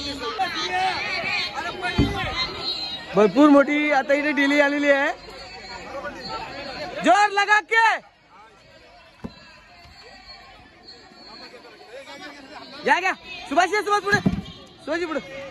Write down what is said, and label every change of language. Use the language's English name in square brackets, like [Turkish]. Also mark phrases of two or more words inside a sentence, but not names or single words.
[Marathi] भरपूर मोठी आता इथे डिली आलेली आहे. [Hindi] जोर लगा के [Marathi] या घ्या. सुभाष सुभाष पुढे सुभाषजी पुढे.